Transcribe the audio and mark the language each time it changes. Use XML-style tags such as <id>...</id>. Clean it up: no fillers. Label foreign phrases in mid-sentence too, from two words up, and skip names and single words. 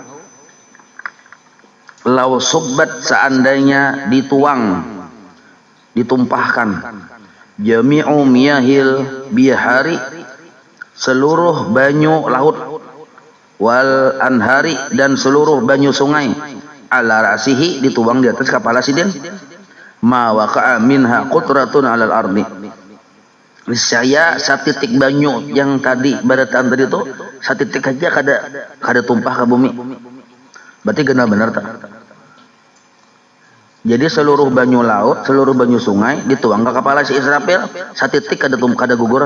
<ar>لو صبت,</ar> <bjn>seandainya ditumpahkan</bjn> <ar>جميع مياه البحار,</ar> <bjn>seluruh banyu laut,</bjn> <ar>والأنهار,</ar> <bjn>dan seluruh banyu sungai,</bjn> <ar>على رأسه,</ar> <bjn>dituang di atas kepala sidin,</bjn> <ar>ما وقع منها قطرة على الأرض,</ar> <bjn>niscaya satitik banyu yang tadi barataan tadi itu satitik aja kada tumpah ke bumi.</bjn> <id>Berarti benar tak?</id> <bjn>Jadi seluruh banyu laut, seluruh banyu sungai dituang ke kepala si Israfil, satitik kada gugur.</bjn>